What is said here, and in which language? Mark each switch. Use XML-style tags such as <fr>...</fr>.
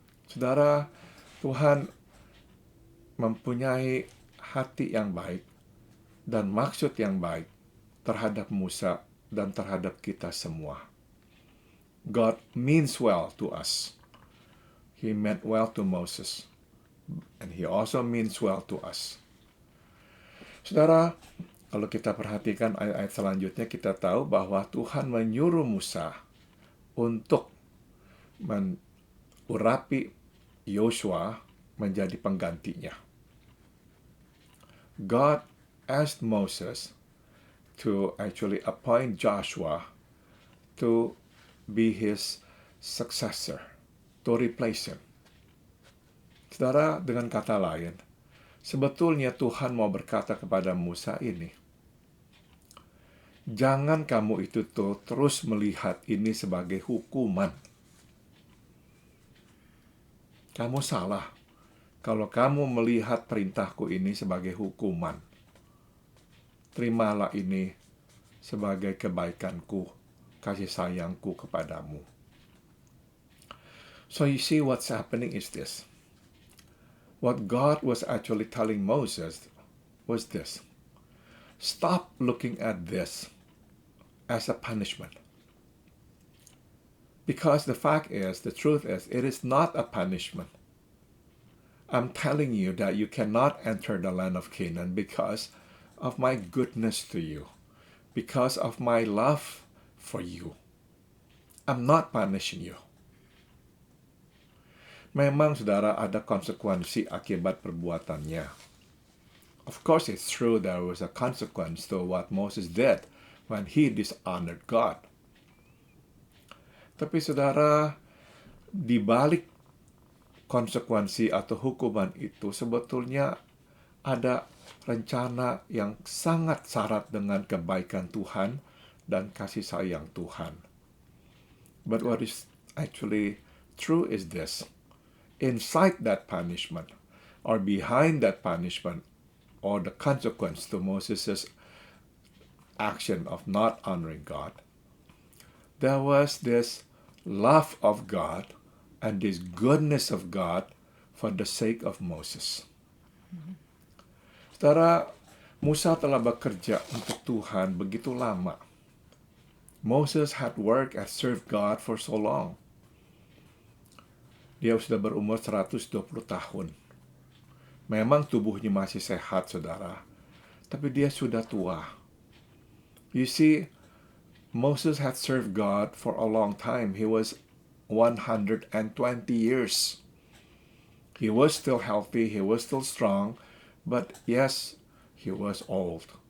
<id>Saudara, Tuhan mempunyai hati yang baik dan maksud yang baik terhadap Musa dan terhadap kita semua.</id> <en>God means well to us. He meant well to Moses, and He also means well to us.</en> <id>Saudara, kalau kita perhatikan ayat-ayat selanjutnya, kita tahu bahwa Tuhan menyuruh Musa untuk mengurapi Yosua menjadi penggantinya.</id> <en>God asked Moses to actually appoint Joshua to be his successor, to replace him.</en> <id>Saudara, dengan kata lain, sebetulnya Tuhan mau berkata kepada Musa ini, jangan kamu itu terus melihat ini sebagai hukuman. Kamu salah kalau kamu melihat perintahku ini sebagai hukuman. Terimalah ini sebagai kebaikanku, kasih sayangku kepadamu.</id> <en>So you see what's happening is this. What God was actually telling Moses was this. Stop looking at this as a punishment. Because the fact is, the truth is, it is not a punishment. I'm telling you that you cannot enter the land of Canaan because of my goodness to you, because of my love for you. I'm not punishing you.</en> <id>Memang, saudara, ada konsekuensi akibat perbuatannya.</id> <en>Of course, it's true there was a consequence to what Moses did when he dishonored God.</en> <id>Tapi, saudara, di balik konsekuensi atau hukuman itu sebetulnya ada rencana yang sangat syarat dengan kebaikan Tuhan dan kasih sayang Tuhan.</id> <en>But what is actually true is this. Inside that punishment, or behind that punishment, or the consequence to Moses' action of not honoring God, there was this love of God and this goodness of God for the sake of Moses.</en> <id>Saudara, Musa telah bekerja untuk Tuhan begitu lama.</id> <en>Moses had worked and served God for so long.</en> <id>Dia sudah berumur 120 tahun. Memang tubuhnya masih sehat, saudara. Tapi dia sudah tua.</id> <en>You see, Moses had served God for a long time. He was 120 years. He was still healthy. He was still strong. But yes, he was old.</en>